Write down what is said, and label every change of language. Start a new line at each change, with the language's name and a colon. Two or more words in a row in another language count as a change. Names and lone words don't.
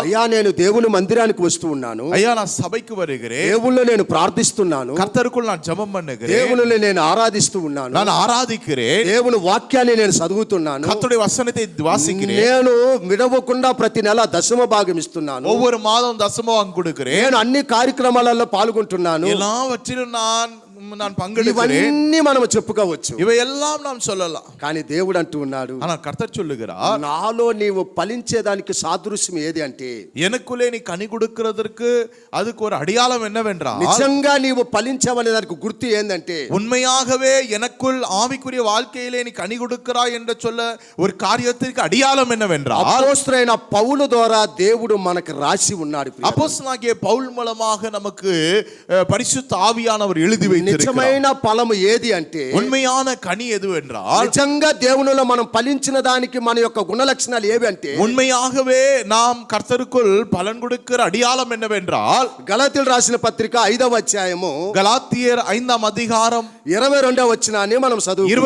Telugu: అయ్యా నేను దేవుని మందిరానికి వస్తూ ఉన్నాను,
Tamil: ஐயா நான் சபைக்கு வருகிறேன்,
Telugu: దేవునిలో నేను ప్రార్థిస్తున్నాను,
Tamil: கர்த்தருக்குள் நான் ஜெபம் பண்ணுகிறேன்,
Telugu: దేవునిలో నేను ఆరాధిస్తూ ఉన్నాను,
Tamil: நான் ఆరాధిக்கிறேன்,
Telugu: దేవుని వాక్యాన్ని నేను చదువుతున్నాను,
Tamil: கர்த்தருடைய வசனத்தை வாசிக்கிறேன்,
Telugu: నేను విడవకుండా ప్రతి నెల దశమ భాగం ఇస్తున్నాను,
Tamil: ஒவ்வொரு மாதம் தசமம் கொடுக்கிறேன்,
Telugu: నేను అన్ని కార్యక్రమాలలో పాల్గొంటున్నాను.
Tamil: எல்லாவற்றிலும் நான் பங்கெடுக்கிறேன்.
Telugu: ఇవన్నీ మనం చెప్పుకోవచ్చు,
Tamil: இவையெல்லாம் நாம் சொல்லலாம்.
Telugu: కానీ దేవుడు అంటూ ఉన్నాడు,
Tamil: ஆனா கர்த்தர் சொல்லுகிறார்,
Telugu: నాలో నీవు ఫలించేదానికి సాదృశ్యం ఏది అంటే,
Tamil: எனக்குள்ளே நீ கனி கொடுக்கிறதற்கு அதுக்கு ஒரு அடையாளம் என்னவென்றால்,
Telugu: నిజంగా నీవు ఫలించావనే దానికి గుర్తు ఏందంటే,
Tamil: உண்மையாகவே எனக்குள் ஆவிக்குரிய வாழ்க்கையிலே நீ கனி கொடுக்கிறாய் என்று சொல்ல ஒரு காரியத்திற்கு அடையாளம் என்னவென்றால்,
Telugu: అపోస్తలుడైన పౌలు ద్వారా దేవుడు మనకు రాసి ఉన్నాడు.
Tamil: அப்போஸ்தலனாகிய பவுல் மூலமாக நமக்கு பரிசுத்த ஆவியானவர் எழுதி வைத்திருக்கிறார்.
Telugu: నిజమైన ఫలము ఏది అంటే,
Tamil: உண்மையான கனி எது என்றால்,
Telugu: నిజంగా దేవునిలో మనం ఫలించిన దానికి మన యొక్క గుణ లక్షణాలు ఏవి అంటే,
Tamil: உண்மையாகவே நாம் கர்த்தருக்குள் பலன் கொடுக்கிற அடையாளம் என்னவென்றால்,
Telugu: గలతీయులు రాసిన పత్రిక 5వ అధ్యాయము
Tamil: கலாத்தியர் 5ஆம் அதிகாரம்
Telugu: 22వ వచనాన్ని మనం చదువుకుందాం.